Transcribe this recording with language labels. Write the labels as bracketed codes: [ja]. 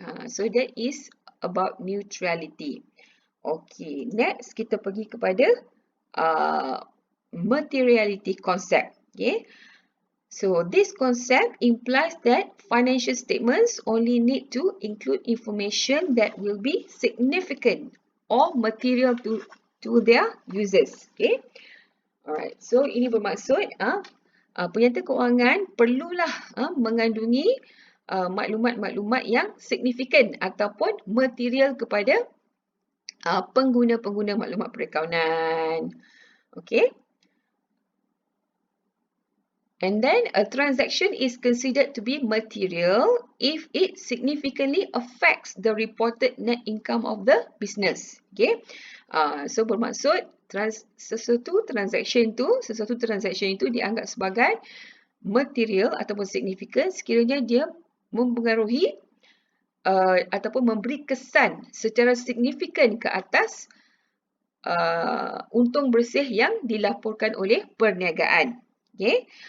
[en] So that is about neutrality. Next [ms] kita pergi kepada [en] materiality concept. So this concept implies that financial statements only need to include information that will be significant or material to their users. [ms] Alright, so ini bermaksud penyata kewangan perlulah mengandungi maklumat-maklumat yang signifikan ataupun material kepada pengguna-pengguna maklumat perakaunan. [en] And then a transaction is considered to be material if it significantly affects the reported net income of the business. [ms] Okay, so bermaksud sesuatu transaction itu dianggap sebagai material ataupun signifikan sekiranya dia mempengaruhi ataupun memberi kesan secara signifikan ke atas untung bersih yang dilaporkan oleh perniagaan. Okay.